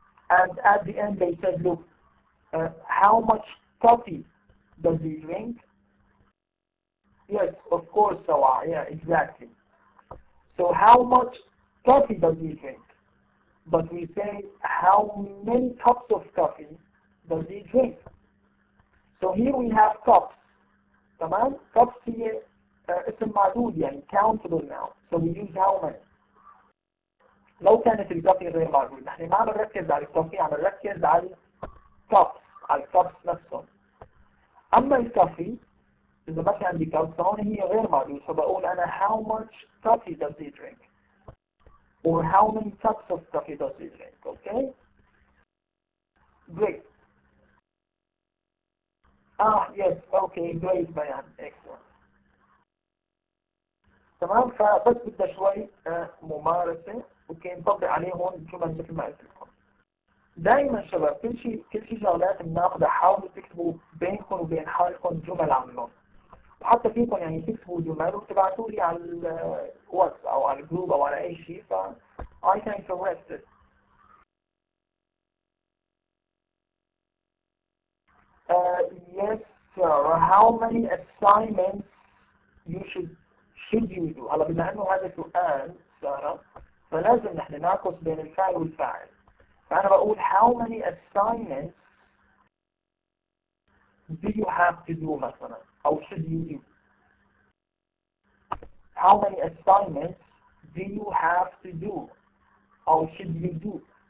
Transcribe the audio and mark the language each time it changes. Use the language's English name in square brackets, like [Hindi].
[English] And at the end they said, look, how much coffee does he drink? Yes, of course, Sawa. Yeah, exactly. So how much coffee does he drink? But we say how many cups of coffee does he drink? So here we have cups. [Arabic] تمام؟ cups هي اسم معدود يعني [English] countable now. So we use how many. [Arabic] لو كانت الكافي غير معدود نحن ما عم نركز على الكافي عم نركز على الكابس على الكابس نفسهم. أما الكافي إذا ما كان عندي كابس هون هي غير معدود فبقول أنا [English] how much coffee does he drink or how many cups of coffee does he drink. Okay? Great. Yes, okay, great بيان excellent. [Arabic] تمام فبس بدنا شوي ممارسة اوكي نطبق عليه هون الجمل مثل ما قلت لكم. دائما شباب كل شيء شغلات بناخذها حاولوا تكتبوا بينكم وبين حالكم جمل عنهم وحتى فيكم يعني تكتبوا جمل وتبعتوا لي على الواتس او على الجروب او على اي شيء ف [English] I can correct it. Yes sir. How many assignments should you do؟ [Arabic] هلا بما انه هذا سؤال سارة فلازم نحن نعكس بين الفاعل والفاعل. فأنا بقول [English] how many assignments do you have to do [Arabic] مثلا أو [English] should you do. How many assignments do you have to do or should you do?